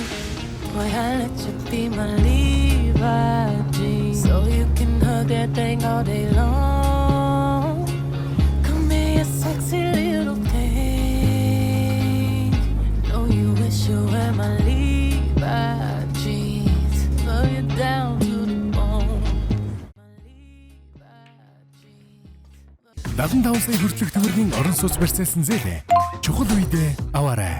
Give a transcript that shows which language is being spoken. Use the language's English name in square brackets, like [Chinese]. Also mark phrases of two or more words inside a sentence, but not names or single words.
[English] Boy, I let you be my Levi jeans, so you can hug that thing all day long. Come here, you sexy little thing. Know you wish you were my Levi jeans. Love you down to the bone. [Mongolian] 75 сая хүртэлх төгрөгийн орон сууц барьцаасан зээлээ чухал үедээ аваарай.